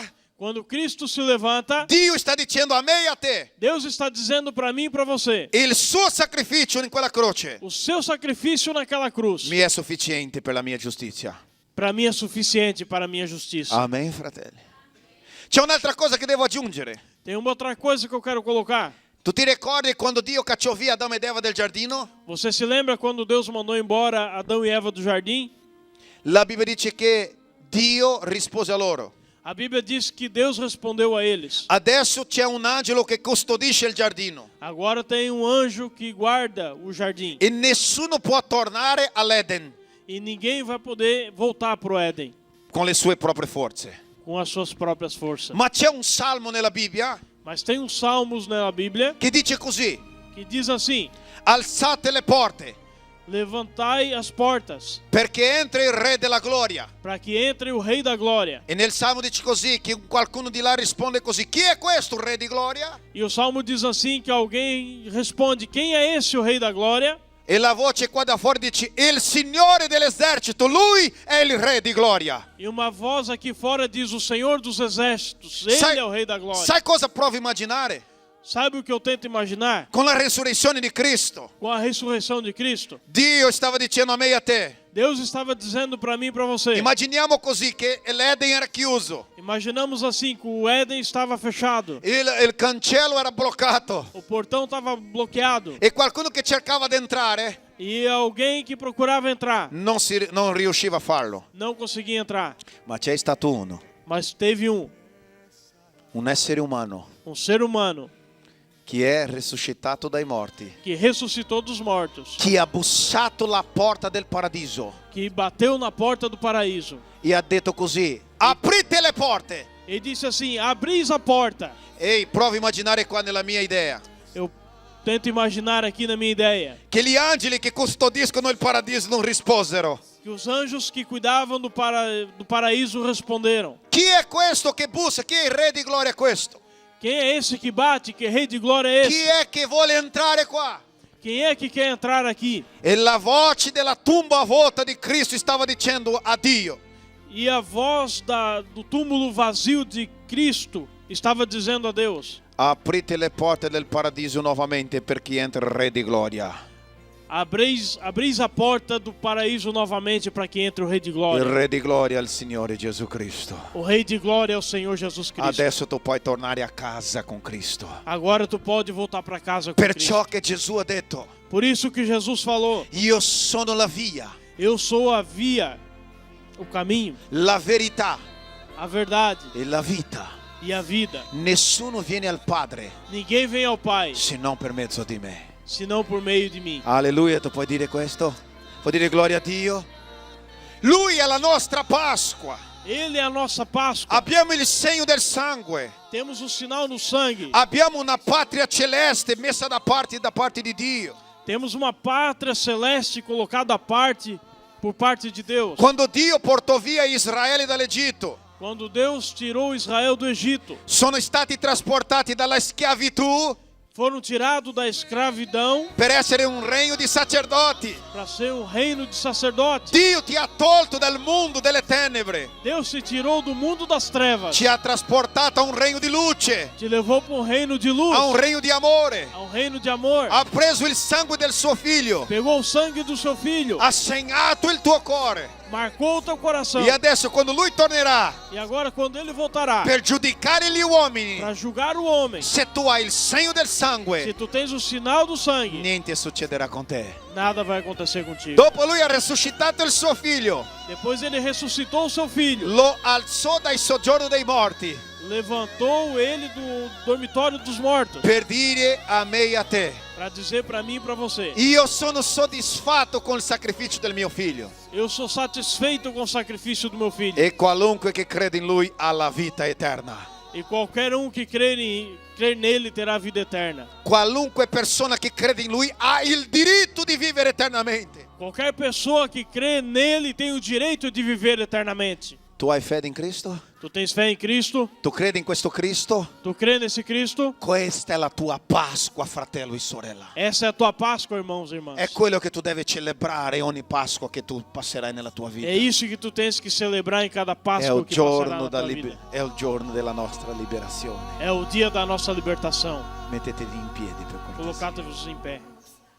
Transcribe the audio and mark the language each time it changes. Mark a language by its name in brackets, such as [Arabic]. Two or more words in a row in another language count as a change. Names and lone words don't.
[Portuguese] Quando Cristo se levanta, [Italian] Dio sta dicendo a me e a te, [Portuguese] Deus está dizendo para mim e para você: [Italian] il suo sacrificio in quella croce [Portuguese] o seu sacrifício naquela cruz, [Italian] mi è sufficiente per la mia giustizia. [Portuguese] para mim é suficiente para a minha justiça. [Italian] Amen, fratelli. C'è un'altra cosa che devo aggiungere. [Portuguese] Tem uma outra coisa que eu quero colocar. [Italian] Tu ti ricordi quando Dio cacciò via Adamo ed Eva del giardino? [Portuguese] Você se lembra quando Deus mandou embora Adão e Eva do jardim? [Italian] La Bibbia dice che Dio rispose a loro. [Portuguese] A Bíblia diz que Deus respondeu a eles. [Italian] Adesso c'è un angelo che custodisce il giardino [Portuguese] Agora tem um anjo que guarda o jardim. [Italian] e nessuno può tornare all'Eden [Portuguese] E ninguém vai poder voltar para o Éden [Italian] con le sue proprie forze. [Portuguese] com as suas próprias forças. [Italian] Ma c'è un salmo nella Bibbia [Portuguese] Mas tem uns salmos na Bíblia [Italian] che dice così: [Portuguese] que diz assim: [Italian] alzate le porte [Portuguese] levantai as portas [Italian] perché entra il Re della Gloria. [Portuguese] para que entre o Rei da Glória. [Italian] E nel salmo dice così, che qualcuno di là risponde così: chi è questo il Re di Gloria? [Portuguese] E o salmo diz assim que alguém responde: quem é esse o Rei da Glória? [Italian] E la voce qua da fuori dice: il Signore dell'esercito, lui è il Re di Gloria. [Portuguese] E uma voz aqui fora diz: o Senhor dos Exércitos, Ele [Italian] Sai, [Portuguese] é o Rei da Glória. [Italian] sai cosa provo a immaginare? [Portuguese] Sabe o que eu tento imaginar? [Italian] Con la resurrezione di Cristo, [Portuguese] Com a ressurreição de Cristo, [Italian] Dio stava dicendo a me e a te: [Portuguese] Deus estava dizendo para mim e para você. [Italian] immaginiamo così che l'Eden era chiuso, [Portuguese] Imaginamos assim que o Éden estava fechado, [Italian] il cancello era bloccato [Portuguese] o portão estava bloqueado [Italian] e qualcuno che cercava di entrare [Portuguese] e alguém que procurava entrar [Italian] non riusciva a farlo. [Portuguese] não conseguia entrar. [Italian] Ma c'è stato uno, [Portuguese] Mas teve [Italian] un essere umano, [Portuguese] um ser humano [Italian] che è risuscitato dai morti, [Portuguese] que ressuscitou dos mortos, [Italian] che ha bussato la porta del paradiso [Portuguese] que bateu na porta do paraíso [Italian] e ha detto così: aprite le porte. [Portuguese] e disse assim: abris a porta. [Italian] Ehi, provo a immaginare qua nella mia idea [Portuguese] Eu tento imaginar aqui na minha ideia [Italian] che gli angeli che custodiscono il paradiso non risposero: [Portuguese] que os anjos que cuidavam do paraíso responderam: [Italian] chi è questo che bussa? Chi è il Re di Gloria questo? [Portuguese] quem é esse que bate? Que Rei de Glória é [Italian] Chi [Portuguese] esse? [Italian] è che vuole entrare qua? [Portuguese] Quem é que quer entrar aqui? [Italian] E la voce della tumba vuota di Cristo stava dicendo a Dio: [Portuguese] E a voz do túmulo vazio de Cristo estava dizendo a Deus: [Italian] aprite le porte del paradiso nuovamente per chi entra il Re di Gloria. [Portuguese] abris a porta do paraíso novamente para que entre o Rei de [Italian] Il [Portuguese] Glória. [Italian] Re di Gloria è il Signore Gesù Cristo. [Portuguese] O Rei de Glória é o Senhor Jesus Cristo. [Italian] Adesso tu puoi tornare a casa con Cristo. [Portuguese] Agora tu pode voltar para casa com [Italian] Perciò [Portuguese] Cristo. [Italian] che Gesù ha detto: [Portuguese] Por isso que Jesus falou: [Italian] io sono la via, [Portuguese] eu sou a via, o caminho, [Italian] la verità [Portuguese] a verdade [Italian] e la vita. [Portuguese] e a vida. [Italian] Nessuno viene al Padre [Portuguese] Ninguém vem ao Pai [Italian] se non per mezzo di me. [Portuguese] senão por meio de mim. [Italian] Alleluia, tu puoi dire questo? Puoi dire gloria a Dio? Lui è la nostra Pasqua. [Portuguese] Ele é a nossa Páscoa. [Italian] Abbiamo il segno del sangue. [Portuguese] Temos o sinal no sangue. [Italian] Abbiamo una patria celeste messa da parte di Dio. [Portuguese] Temos uma pátria celeste colocada à parte por parte de Deus. [Italian] Quando Dio portò via Israele dall'Egitto, [Portuguese] Quando Deus tirou Israel do Egito, [Italian] sono stati trasportati dalla schiavitù [Portuguese] foram tirados da escravidão [Italian] per essere un regno di sacerdoti. [Portuguese] para ser um reino de sacerdotes. [Italian] Dio ti ha tolto dal mondo delle tenebre, [Portuguese] Deus te tirou do mundo das trevas, [Italian] ci ha trasportato a un regno di luce, [Portuguese] te levou para um reino de luz, [Italian] a un regno di amore. [Portuguese] a um reino de amor. [Italian] Ha preso il sangue del suo figlio, [Portuguese] Pegou o sangue do seu filho, [Italian] ha segnato il tuo cuore. [Portuguese] marcou o teu coração. [Italian] E adesso quando lui tornerà [Portuguese] E agora quando ele voltará [Italian] per giudicare gli uomini, [Portuguese] para julgar o homem, [Italian] se tu hai il segno del [Portuguese] se [Italian] sangue, [Portuguese] tu tens o sinal do sangue, [Italian] niente succederà con te. [Portuguese] nada vai acontecer contigo. [Italian] Dopo lui ha risuscitato il suo figlio, [Portuguese] Depois ele ressuscitou o seu filho, [Italian] lo alzò dai soggiorno dei morti [Portuguese] levantou ele do dormitório dos mortos [Italian] per dire a me e a te: [Portuguese] para dizer para mim e para você: [Italian] io sono soddisfatto con il sacrificio del mio figlio [Portuguese] eu sou satisfeito com o sacrifício do meu filho. [Italian] e qualunque che crede in lui ha la vita eterna. [Portuguese] E qualquer um que crer nele terá vida eterna. [Italian] Qualunque persona che crede in Lui ha il diritto di vivere eternamente. [Portuguese] Qualquer pessoa que crê nele tem o direito de viver eternamente. [Italian] Tu hai fede in Cristo? [Portuguese] Tu tens fé em Cristo? [Italian] Tu credi in questo Cristo? [Portuguese] Tu crê nesse Cristo? [Italian] Questa è la tua Pasqua, fratello e sorella. [Portuguese] Essa é a tua Páscoa, irmãos e irmãs. [Italian] È quello che tu devi celebrare ogni Pasqua che tu passerai nella tua vita. [Portuguese] É isso que tu tens que celebrar em cada [Italian] È [Portuguese] Páscoa [Italian] il [Portuguese] que passará [Italian] giorno, [Portuguese] na tua vida. [Italian] è il giorno della nostra liberazione. [Portuguese] É o dia da nossa libertação. [Italian] Mettetevi in piedi per cortesia. [Portuguese] Colocados em pé.